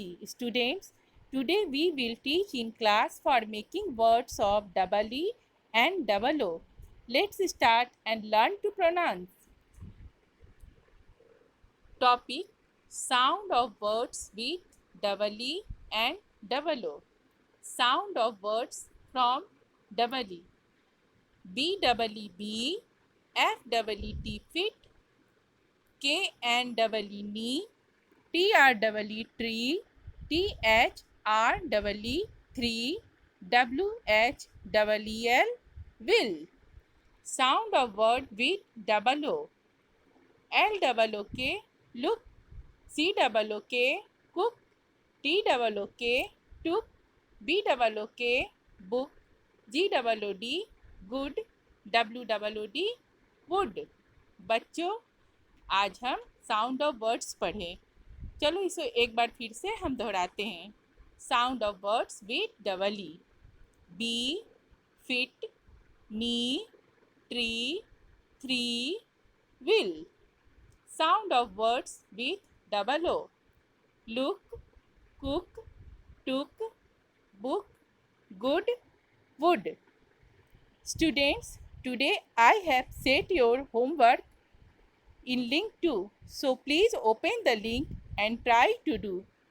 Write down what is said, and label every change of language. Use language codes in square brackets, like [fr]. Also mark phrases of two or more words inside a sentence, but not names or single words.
[en] Students, today we will teach in class for making words of double E and double O. Let's start and learn to pronounce. Topic: Sound of words with double E and double O. Sound of words from double E. B double E bee, F double E T fit, K and double E knee, T R double E tree, T H R double E three, W H double E L will. Sound of word with double O. L double O K look, C double O K cook, T double O K took, B double O K book, G double O D good, W double O D wood. [hi] बच्चों, आज हम [en] sound of words [hi] पढ़ें। चलो इसे एक बार फिर से हम दोहराते हैं। [en] sound of words with double E. bee, fit, knee, tree, three, will. sound of words with double O. look, cook, took, book, good, wood. Students, today I have set your homework in link 2. So please open the link and try to do.